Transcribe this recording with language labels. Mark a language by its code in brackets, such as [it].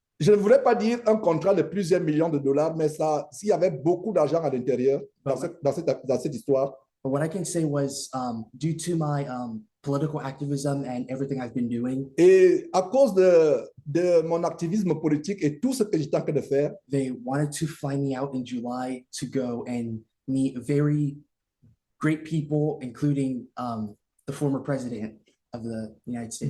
[fr] Je ne voudrais pas dire un contrat de plusieurs millions de dollars, mais s'il y avait beaucoup d'argent à l'intérieur dans cette histoire. [en] But what I can say was due to my political activism and everything I've been doing, [fr] Et à cause de mon activisme politique et tout ce que j'étais en train de faire, [en] they wanted to fly me out in July to go and meet very great people, including the former president of the United States.